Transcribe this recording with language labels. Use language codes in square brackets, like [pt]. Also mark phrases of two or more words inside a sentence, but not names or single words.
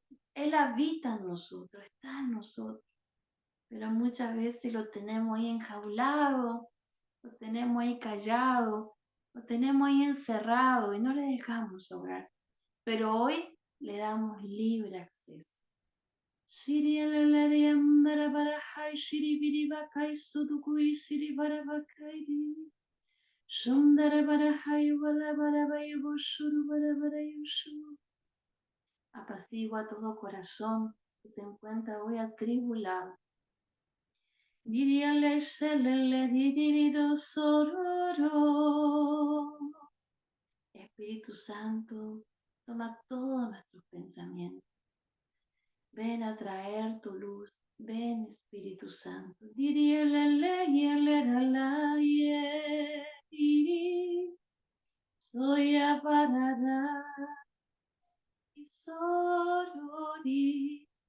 [es] Él habita en nosotros, está en nosotros, pero muchas veces lo tenemos ahí enjaulado, lo tenemos ahí callado, lo tenemos ahí encerrado y no le dejamos obrar. Pero hoy le damos libre acceso. Shiri alalari amdara barahai shiri biribakai sudukui shiri barabakairi. Shundara barahai wala barabai bushuru barabarai ushuru. Apacigua todo corazón que se encuentra hoy atribulado. Diriale shelele didirido sororo. Espíritu Santo, toma todos nuestros pensamientos. Ven a traer tu luz. Ven, Espíritu Santo. Diriele soy aparará y sorori.